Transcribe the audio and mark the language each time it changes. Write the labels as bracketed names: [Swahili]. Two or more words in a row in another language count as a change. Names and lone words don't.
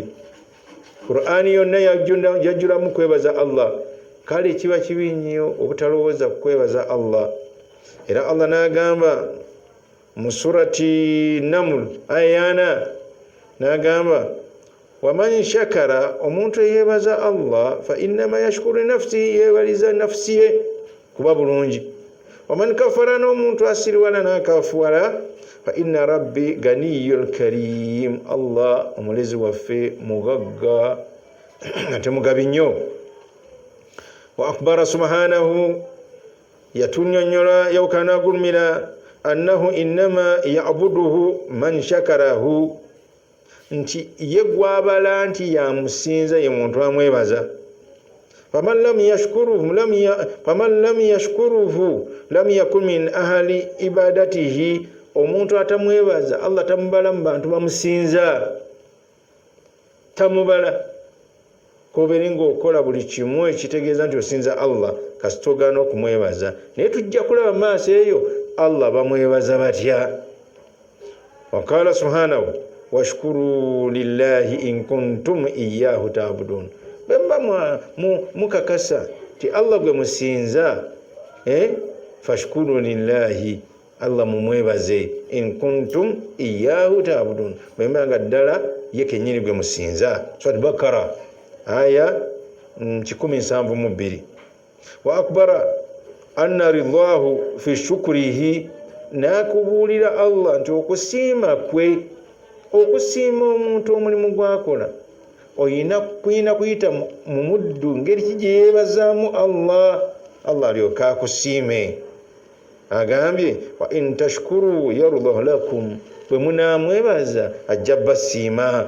[Ganda] Qur'ani yonna yajjulamu kwebaza Allah, kale kiba kibi nnyo obutalowooza kwebaza Allah. Era Allah n'agamba mu surati Naml aya 4, n'agamba [Arabic] وَمَنْ شَكَرَ, [Ganda] omuntu eyebaza Allah [Arabic] فَإِنَّمَا يَشْكُرُ نَفْسِهِ, [Ganda] yebaliza nafsi ye kuba bulungi. [Arabic] وَمَنْ كَفَرَ, [Ganda] n'omuntu asiriwala n'akafuwala [Arabic] فَإِنَّ رَبِّي غَنِيٌّ كَرِيمٌ, [Ganda] Allah omulezi waffe mugagga ate mugabi nnyo. [Arabic] وَأَخْبَرَ سُبْحَانَهُ, [Ganda] yatunyonyola yawukana agulumira [Arabic] أَنَّهُ إِنَّمَا يَعْبُدُهُ مَنْ شَكَرَهُ, [Ganda] nti ye gwabala nti yamusinza ye muntu amwebaza. [Arabic] فَمَنْ لَمْ يَشْكُرْهُ لَمْ يَكُنْ مِنْ أَهْلِ عِبَادَتِهِ, [Ganda] omuntu atamwebaza Allah tamubala mu bantu bamusinza, tamubala. Kobeere ng'okola buli kimu ekitegeeza nti osinza Allah kasita ogaana okumwebaza, naye tujja kulaba maaso eyo Allah bamwebaza batya. [Arabic] وَقَالَ سُبْحَانَهُ وَاشْكُرُوا لِلَّهِ إِنْ كُنْتُمْ إِيَّاهُ تَعْبُدُونَ, [Ganda] bemba mukakasa ti Allah gwe musinza, [Arabic] فَاشْكُرُوا لِلَّهِ, [Ganda] Allah mumwebaze, [Arabic] إِنْ كُنْتُمْ إِيَّاهُ تَعْبُدُونَ, [Ganda] bemba nga ddala ye kennyini gwe musinza. Surah Bakara aya 172. [Arabic] وَأَخْبَرَ أَنَّ رِضَاهُ فِي شُكْرِهِ, [Ganda] nakubuulira Allah nti okusiima kwe, okusiima omuntu omulimu gwakola oyina kuyita mu muddu ngeri ki gye yeebazaamu Allah, Allah alyoka akusiime. Agambye [Arabic] وَإِنْ تَشْكُرُوا يَرْضَهُ لَكُمْ, [Ganda] bwe munaamwebaza ajja basiima.